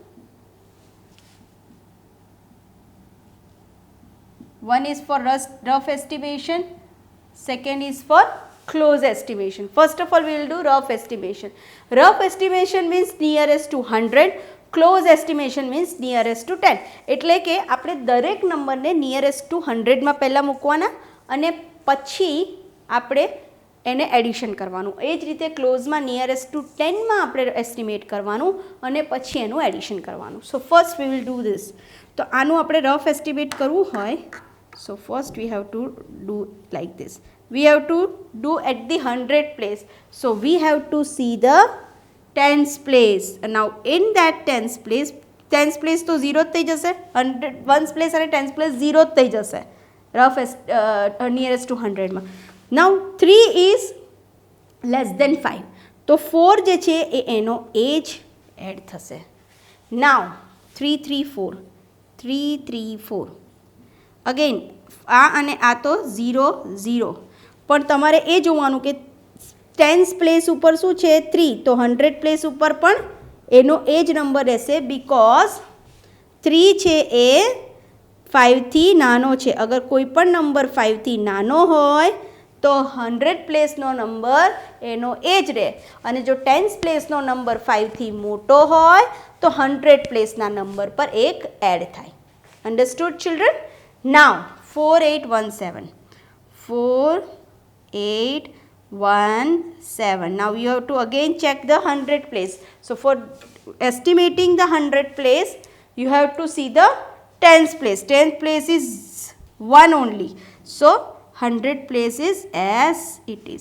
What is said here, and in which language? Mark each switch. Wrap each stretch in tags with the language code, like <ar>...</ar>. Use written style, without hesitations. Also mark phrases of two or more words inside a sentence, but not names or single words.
<en>One is for rough estimation, second is for close estimation. First of all we will do rough estimation. Rough estimation means nearest to 100, close estimation means nearest to 10.</en> <gu>એટલે કે આપણે દરેક નંબરને</gu> <en>nearest to</en> <gu>100માં પહેલાં મૂકવાના અને પછી આપણે એને એડિશન કરવાનું. એ જ રીતે ક્લોઝમાં</gu> <en>nearest to</en> <gu>10માં આપણે એસ્ટિમેટ કરવાનું અને પછી એનું એડિશન કરવાનું.</gu> <en>So first we will do this.</en> <gu>તો આનું આપણે</gu> <en>rough estimate</en> <gu>કરવું હોય,</gu> <en>so first we have to do like this. We have to do at the 100 place. So we have to see the tens place. And now in that tens place</en> <gu>તો 0 થઈ જશે,</gu> <en>100 ones place અને tens place</en> <gu>0 થઈ જશે</gu> <en>rough nearest to 100માં. Now 3 is less than 5.</en> <gu>તો 4 જે છે એ એનો એજ એડ થશે. Now 334 અગેન આ અને આ તો 0 0, પણ તમારે એ જોવાનું કે</gu> <en>tens place</en> <gu>ઉપર શું છે 3, તો 100 પ્લેસ ઉપર પણ એનો એ જ નંબર રહેશે, બિકોઝ 3 છે એ 5થી નાનો છે. અગર કોઈ પણ નંબર 5થી નાનો હોય તો 100 પ્લેસનો નંબર એનો એ જ રહે, અને જો</gu> <en>tens placeનો</en> <gu>નંબર 5થી મોટો હોય તો 100 પ્લેસના નંબર પર એક એડ થાય.</gu> <en>understood children? Now 4817. Now you have to again check the 100 place. So for estimating the 100 place you have to see the tens place. Tens place is 1 only. So 100 place is as it is.</en>